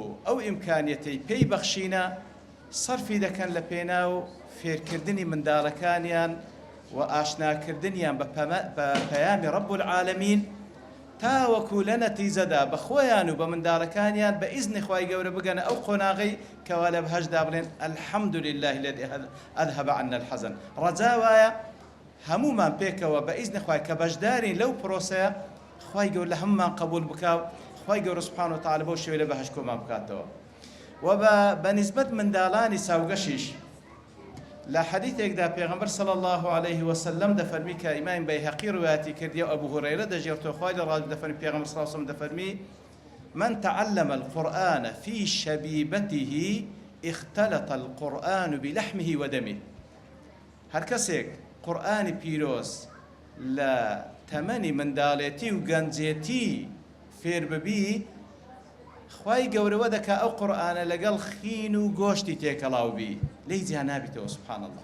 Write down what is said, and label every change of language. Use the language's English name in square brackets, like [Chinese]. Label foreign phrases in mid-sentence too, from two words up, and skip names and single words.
[Central Kurdish] ئەو ئیمکانیەتەی پێی بەخشینە سەرفی دەکەن لە پێناو فێرکردنی منداڵەکانیان و ئاشناکردنیان بە پەیامی [Arabic] ڕەب العالەمین [Central Kurdish] تاوەکو لە نەتیجەدا بە خۆیان و بە منداڵەکانیان بە ئیزنی خوای گەورە بگەنە ئەو قۆناغەی کەوا لە بەهەشتدا بڵێن [Arabic] الحەمد لله الذي أذهب عنا الحزن. [Central Kurdish] ڕەجا وایە هەمومان پێکەوە بە ئیزنی خوای کە بەشدارین لەو پرۆسەیە خوای گەورە لە هەمومان قبول بکاو، خوای گەورە [Arabic] سبحانه وتعالى [Central Kurdish] بەو شێوەیە لە بەهەشت کۆمان بکاتەوە. و بەنسبەت منداڵانی ساوگەشیش لە حەدیثێکدا پێغەمبەر [Arabic] صلی الله عليه وسلم [Central Kurdish] دەفەرمی کە ئیمام بەیهەقی ڕوایەتی کردی و ئەبوو هورەیرە دەژێڕێتەوە خوای لە ڕازی دەفەرمی پێغەمبەر [Arabic] صلی الله عليه وسلم [Central Kurdish] دەفەرمی [Arabic] من تعلم القرآن في شبيبته اختلط القرآن بلحمه ودمه. [Central Kurdish] هەر کەسێک قورئانی پیرۆز لە تەمەنی منداڵێتی و گەنجێتی فێر ببی خوای گەورەوە دەکا ئەو قورئانە لەگەڵ خین و گۆشتی تێکەڵاو بی لێی جیا نابیتەوە [Arabic] سبحان الله.